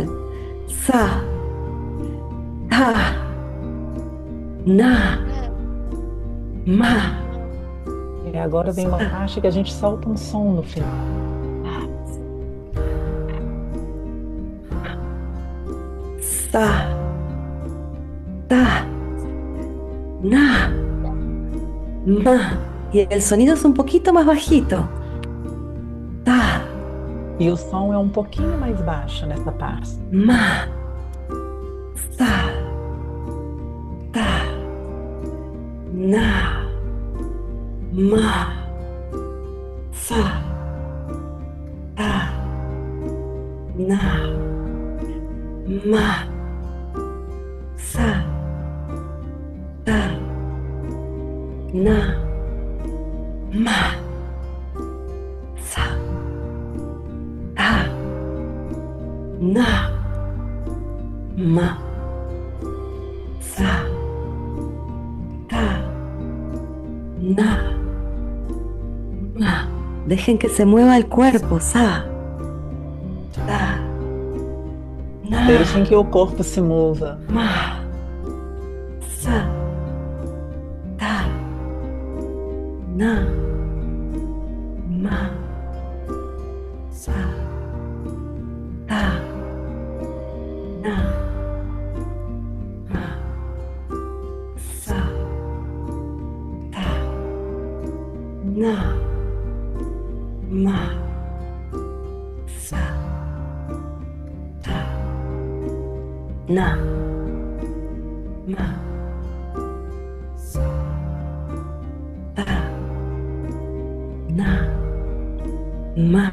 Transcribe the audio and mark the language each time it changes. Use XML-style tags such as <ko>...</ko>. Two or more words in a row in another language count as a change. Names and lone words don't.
<pt>Sa, ta, na, ma, E agora vem uma sa, parte que a gente solta um som no final. sa, ta, na, ma.</pt> <es>Y el sonido es un poquito más bajito. Ta,</es> <pt>E o som é um pouquinho mais baixo nessa parte. ma, sa, ta, na, ma, sa, ta, na, ma, sa, ta, na, ma, sa, ta, na, ma, sa, ta, na, ma.</pt> <es>Dejen que se mueva el cuerpo, sa, ta, na,</es> <pt>Deixem que o corpo se mova. ma, sa, ta, na, ma, sa, ta, na, ma, sa, ta, na, ma, sa, ta, na, ma, sa, ta, na, ma.</pt>